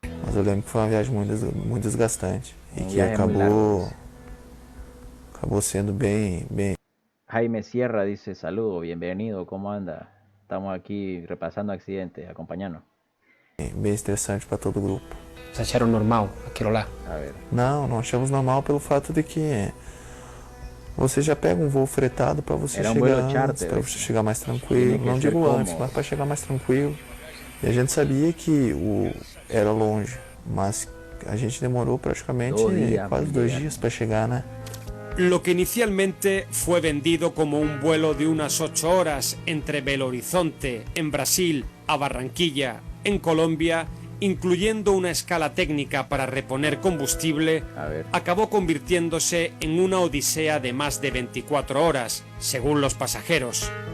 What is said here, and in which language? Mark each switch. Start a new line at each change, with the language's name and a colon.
Portuguese: Mas eu lembro que foi uma viagem muito desgastante e que acabou siendo bem.
Spanish: Jaime Sierra dice, saludo, bienvenido, ¿cómo anda? Estamos aquí repasando accidentes, acompañando.
Portuguese: Bem estressante para todo o grupo. Vocês acharam normal aquilo lá?
Spanish: A ver.
Portuguese: Não achamos normal pelo fato de que você já pega um voo fretado para você chegar antes, para você chegar mais tranquilo. Não digo antes, mas para chegar mais tranquilo. E a gente sabia que era longe, mas a gente demorou praticamente quase 2 dias para chegar, né?
Spanish: Lo que inicialmente fue vendido como un vuelo de unas 8 horas entre Belo Horizonte, en Brasil, a Barranquilla, en Colombia, incluyendo una escala técnica para reponer combustible, acabó convirtiéndose en una odisea de más de 24 horas, según los pasajeros.